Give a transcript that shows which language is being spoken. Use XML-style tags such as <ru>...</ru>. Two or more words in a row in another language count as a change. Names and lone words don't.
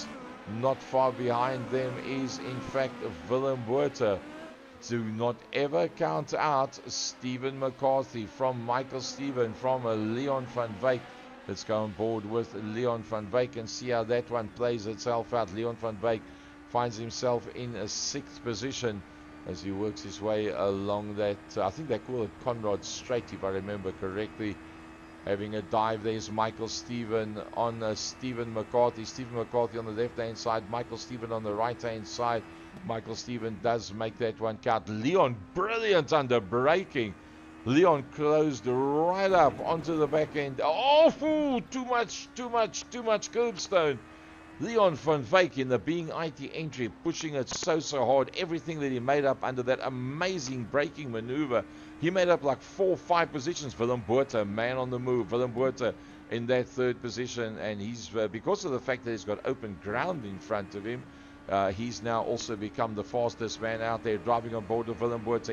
<en>Not far behind them is in fact Willem Botha. Do not ever count out Stephen McCarthy from Michael Stephen, from Leon van Wyk. Let's go on board with Leon van Wyk and see how that one plays itself out. Leon van Wyk finds himself in a 6th position as he works his way along that, I think they call it Conrad Straight if I remember correctly. Having a dive, there's Michael Stephen on Stephen McCarthy. Stephen McCarthy on the left-hand side, Michael Stephen on the right-hand side. Michael Stephen does make that one count. Leon, brilliant under braking. Leon closed right up onto the back end. Oh, too much curbstone. Leon van Wyk in the being IT entry, pushing it so hard. Everything that he made up under that amazing braking maneuver. He made up like 4 or 5 positions. Willem Botha, man on the move. Willem Botha in that 3rd position. And he's, because of the fact that he's got open ground in front of him, he's now also become the fastest man out there, driving on board of Willem Botha.</en>